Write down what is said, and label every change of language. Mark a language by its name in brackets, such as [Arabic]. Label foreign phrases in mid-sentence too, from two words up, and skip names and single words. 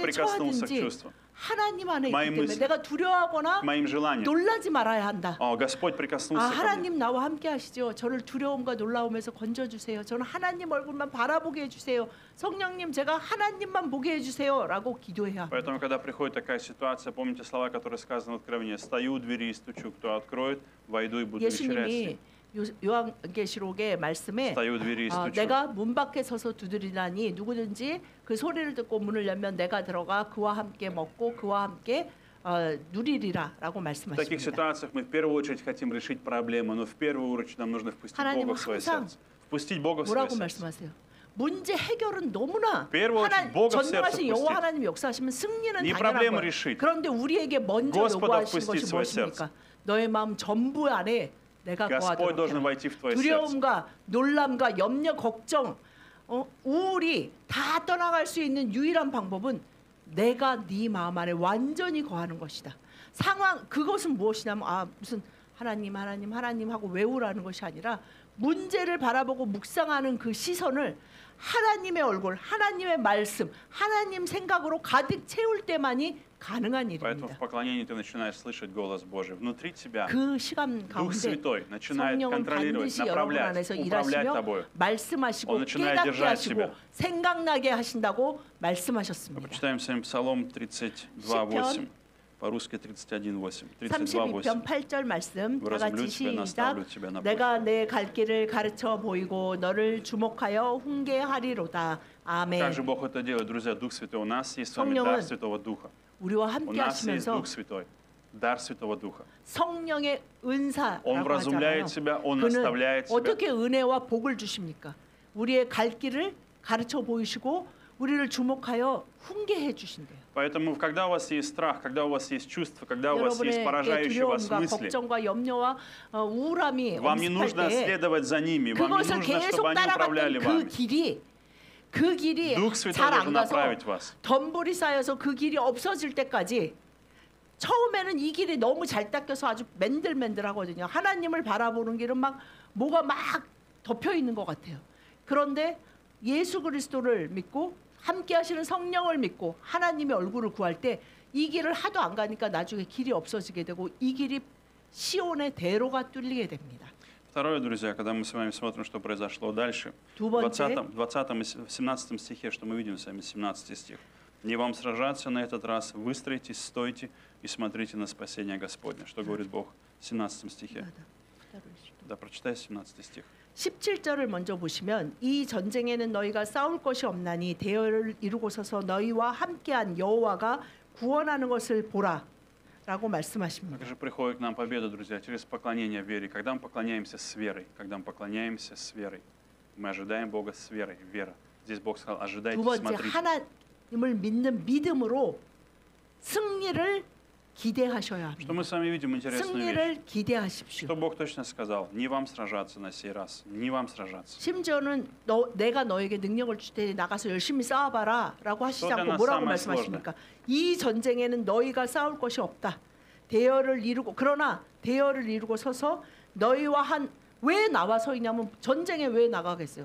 [Russian] прикоснулся к [Korean] 처하든지 [Russian] чувствам, [Korean] 하나님 안에 [Russian] моим [Korean] 있기 때문에 [Russian] мыслям, [Korean] 내가 두려워하거나 [Russian] к моим желаниям. [Korean] 놀라지 말아야 한다. [Russian] Господь прикоснулся ко мне. [Korean] 하나님 나와 함께 하시죠. 저를 두려움과 놀라움에서 건져주세요. 저는 하나님 얼굴만 바라보게 해주세요. 성령님 제가 하나님만 보게 해주세요. 라고 기도해야 합니다. [Russian] Поэтому, когда приходит такая ситуация, помните слова, которые сказаны в Откровении: «Стою у двери и стучу, кто откроет, войду и буду вечерять с ним». [Korean] 예수님이 요한계시록의 말씀에 [Russian] Стою у двери и стучу. [Korean] 내가 문 밖에 서서 두드리나니 누구든지 그 소리를 듣고 문을 열면 내가 들어가 그와 함께 먹고 그와 함께 누리리라라고 [Russian] В таких [Korean] 말씀하십니다. [Russian] ситуациях мы в первую очередь хотим решить проблему, но в первую очередь нам нужно впустить [Korean] 하나님은 [Russian] Бога в свое [Korean] 항상 [Russian] сердце. Впустить Бога в свое [Korean] 뭐라고 [Russian] сердце. [Korean] 말씀하세요? 문제 해결은 너무나 [Russian] первую очередь Бога в сердце [Korean] 전능하신 여호와 [Russian] впустить. [Korean] 하나님이 역사하시면 승리는 [Russian] Не [Korean] 당연한 [Russian] проблему [Korean] 거예요. [Russian] решить. [Korean] 그런데 우리에게 먼저 [Russian] Господа [Korean] 요구하시는 [Russian] впустить [Korean] 것이 [Russian] в свое [Korean] 무엇입니까? 너의 마음 전부 안에 내가 [Russian] Господь [Korean] 거하도록 [Russian] должен [Korean] 해라. [Russian] войти в твое сердце. [Korean] 두려움과 놀람과 염려, 걱정, 우울이 다 떠나갈 수 있는 유일한 방법은 내가 네 마음 안에 완전히 거하는 것이다. 상황 그것은 무엇이냐면 무슨 하나님 하나님 하나님 하고 외우라는 것이 아니라 문제를 바라보고 묵상하는 그 시선을 하나님의 얼굴, 하나님의 말씀, 하나님 생각으로 가득 채울 때만이 가능한 [Russian] Поэтому [Korean] 일입니다. [Russian] в поклонении ты начинаешь слышать голос Божий. Внутри тебя [Korean] 그 시간 [Russian] Дух [Korean] 가운데 [Russian] Святой начинает [Korean] 성령은 [Russian] контролировать, [Korean] 반드시 여러분 [Russian] направлять, [Korean] 안에서 [Russian] управлять [Korean] 일하시며 [Russian] тобою. [Korean] 말씀하시고 [Russian] Он начинает [Korean] 깨닫게 [Russian] держать [Korean] 하시고 [Russian] тебя. [Korean] 생각나게 하신다고 [Russian] Мы [Korean] 말씀하셨습니다. [Russian] прочитаем с вами Псалом 32:8. По-русски 31:8. 32:8. [Korean] 32편 8절 말씀 다 같이 [Russian] Вразумлю тебя, [Korean] 시작. [Russian] наставлю тебя на путь. [Korean] 내가 내 갈 길을 가르쳐 보이고 너를 주목하여 훈계하리로다. 아멘. [Russian] Как же Бог это делает, друзья? Дух Святой. У нас есть с вами [Korean] 성령은 [Russian] дар Святого Духа. [Korean] 우리와 [Russian] У [Korean] 함께 [Russian] нас есть [Korean] 하시면서 [Russian] Дух Святой. Дар Святого Духа. [Korean] 성령의 [Russian] Он [Korean] 은사라고 하잖아요. [Russian] вразумляет тебя, Он [Korean] 그는 [Russian] наставляет тебя. [Korean] 어떻게 은혜와 복을 주십니까? 우리의 갈 길을 가르쳐 보이시고 우리를 주목하여 훈계해 주신대요. [Russian] Поэтому, когда у вас есть страх, когда у вас есть чувства, когда у вас есть [Korean] 여러분의 [Russian] поражающие вас [Korean] 두려움과 [Russian] мысли, [Korean] 걱정과 염려와 우울함이 [Russian] вам не [Korean] 엄습할 [Russian] нужно [Korean] 때 [Russian] следовать за ними, вам не [Korean] 그것을 [Russian] нужно, [Korean] 계속 [Russian] чтобы они управляли [Korean] 따라갔던 [Russian] вами. [Korean] 그 길이 [Russian] Дух Святой [Korean] 잘 [Russian] должен [Korean] 안 가서 [Russian] направить вас. [Korean] 덤불이 쌓여서 그 길이 없어질 때까지 처음에는 이 길이 너무 잘 닦여서 아주 맨들맨들하거든요. 하나님을 바라보는 길은 막 뭐가 막 덮여 있는 것 같아요. 그런데 예수 그리스도를 믿고 함께 하시는 성령을 믿고 하나님의 얼굴을 구할 때 이 길을 하도 안 가니까 나중에 길이 없어지게 되고 이 길이 시온의 대로가 뚫리게 됩니다. [Russian] Второе, друзья, когда мы с вами смотрим, что произошло дальше, [Korean] 두 [Russian] в [Korean] 번째 [Russian] 20 и 17 стихе, что мы видим с вами, 17 стих. «Не вам сражаться на этот раз, выстроитесь, стойте и смотрите на спасение Господне». Что говорит Бог в 17 стихе? Да, прочитай 17 стих. [Korean] 17절을 먼저 보시면 이 전쟁에는 너희가 싸울 것이 없나니 대열을 이루고 서서 너희와 함께한 여호와가 구원하는 것을 보라라고 말씀하십니다. [Russian] Как же приходит к нам победа, друзья, через поклонение вере. Когда мы поклоняемся с верой, мы ожидаем Бога с верой, вера. Здесь Бог сказал, ожидайте, [Korean] 두 번째 [Russian] смотрите. [Korean] 하나님을 믿는 믿음으로 승리를 기대하셔야 [Russian] Что [Korean] 합니다. [Russian] мы с вами видим интересную вещь. [Korean] 승리를 기대하십시오. [Russian] Что Бог точно сказал? Не вам сражаться на сей раз, не вам сражаться. [Korean] 심지어는 내가 너에게 능력을 줄 테니 나가서 열심히 싸워봐라라고 하시지 또 않고 하나 뭐라고 싸움을 말씀하십니까? 이 전쟁에는 너희가 싸울 것이 없다. 대열을 이루고 그러나 대열을 이루고 서서 너희와 왜 나와 서 있냐면 전쟁에 왜 나가겠어요?